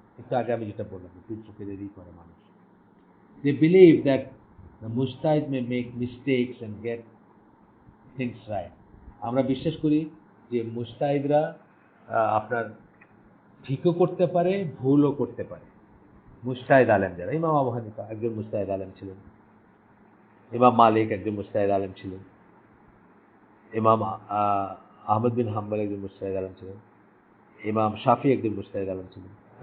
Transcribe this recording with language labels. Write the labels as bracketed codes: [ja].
[bn] একটু আগে আমি যেটা বললাম, দুই চোখে দেরি করে মানুষ। [en] They believe that the mujtahid may make mistakes and get things right। [bn] আমরা বিশ্বাস করি যে মুজতাহিদরা আপনার ঠিকও করতে পারে, ভুলও করতে পারে। মুজতাহিদ আলেম যারা, ইমাম আবু হানিফা একজন মুজতাহিদ আলেম ছিলেন, ইমাম মালিক একজন মুজতাহিদ আলেম ছিলেন, ইমাম আহমদ বিন হাম্বল একজন মুজতাহিদ আলেম ছিলেন, ইমাম শাফি একজন মুজতাহিদ আলেম ছিলেন।